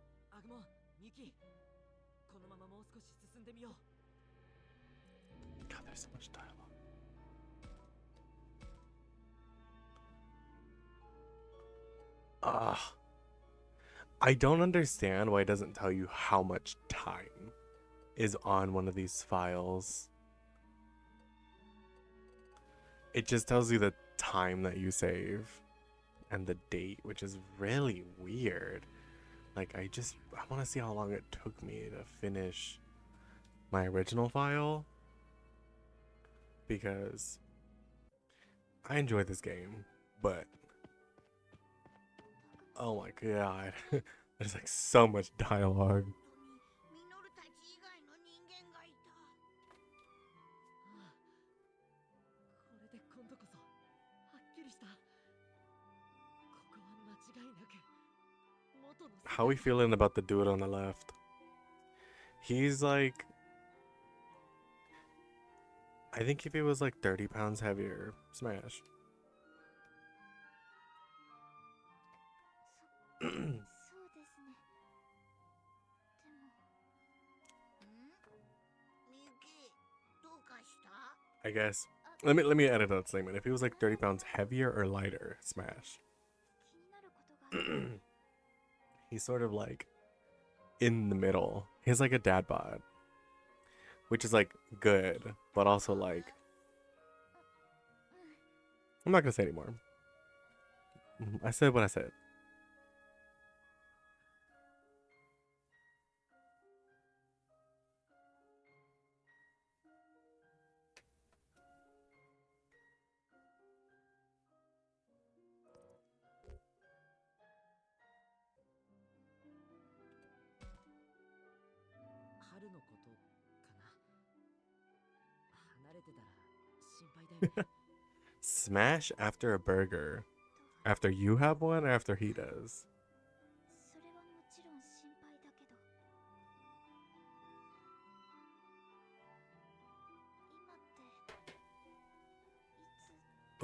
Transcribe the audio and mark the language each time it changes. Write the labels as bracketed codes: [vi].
[ja] アグモン、ミキ、このままもう少し進んでみよう。 [en] God, there's so much dialogue. I don't understand why it doesn't tell you how much time is on one of these files. It just tells you the time that you save and the date, which is really weird. Like, I want to see how long it took me to finish my original file, because I enjoy this game, but oh my god. There's like so much dialogue. [ja] 本当にミノルたち以外の人間がいた。ああ、これで今度こそはっきりした。ここは間違いなく元の世界 [en] How we feeling about the dude on the left? He's like, I think if he was like 30 pounds heavier, smash. [ja] そうですね。でもみゆき、どうかした？ [en] I guess. Let me edit that statement. If he was like 30 pounds heavier or lighter, smash. [ja] 気になることがあって。 [en] He's sort of like in the middle. He's like a dad bod, which is like good, but also like I'm not gonna say anymore. I said what I said. [ja] 春のことかな。離れてたら心配だよね。 [en] Smash after a burger. After you have one or after he does? [ja] それはもちろん心配だけど、今っていつ